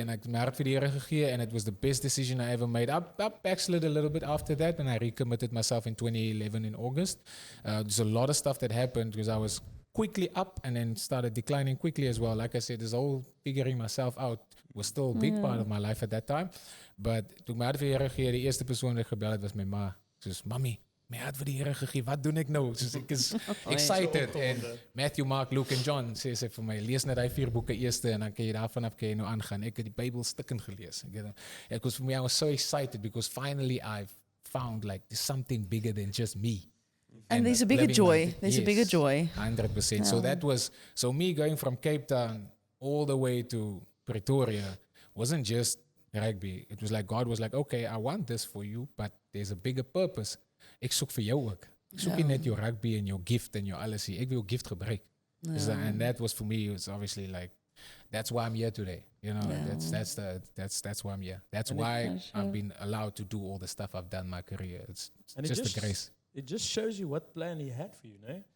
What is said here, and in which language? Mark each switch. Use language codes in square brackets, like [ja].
[en] And [af] ek my hart vir die Here gegee, [en] and it was the best decision I ever made. I backslid a little bit after that, and I recommitted myself in 2011 in August. There's a lot of stuff that happened because I was quickly up and then started declining quickly as well. Like I said, this whole figuring myself out was still a big part of my life at that time. [af] But toe my hart vir die Here gegee, die eerste persoon wat ek gebel het was my ma. Soos, Mami, my hart vir die Here gegee, wat doen ek nou? Soos ek is excited. En Matthew, Mark, Luke en John sê vir my, lees net die 4 boeke eerste en dan kan jy daarvan af nou aangaan. Ek het die Bybel stukkend gelees. [en] It was for me, I was so excited because finally I've found like there's something bigger than just me. And there's a bigger joy. There's a bigger joy. 100%. Yeah. So that was, me going from Cape Town all the way to Pretoria wasn't just rugby. It was like God was like, okay, I want this for you, but there's a bigger purpose. [af] Ek soek vir jou ook. Ek soek nie net jou rugby en jou gift en jou alles hier. Ek wil jou gift gebruik. [en] And that was for me, it's obviously like, that's why I'm here today. That's why I'm here. That's why I've been allowed to do all the stuff I've done in my career. It's just the grace. It just shows you what plan he had for you, no?